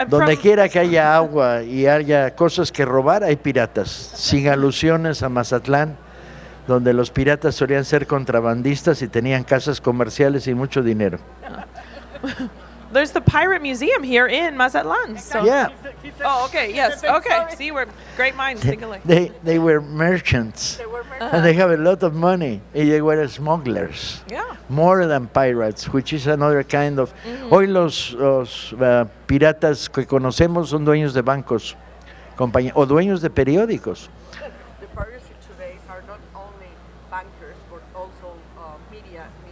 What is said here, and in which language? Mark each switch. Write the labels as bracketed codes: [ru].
[es] Donde quiera que haya agua y haya cosas que robar, hay piratas. Sin alusiones a Mazatlán, donde los piratas solían ser contrabandistas y tenían casas comerciales y mucho dinero. [en] There's the pirate museum here in Mazatlan. So. Yeah, Oh, okay. Yes. Okay. See, we're great minds think alike. they were merchants They were very and they have a lot of money. And they were smugglers. Yeah. More than pirates, which is another kind of. [es] Hoy los piratas que conocemos son dueños de bancos, o dueños de periódicos. [en] the pirates today are not only bankers but also media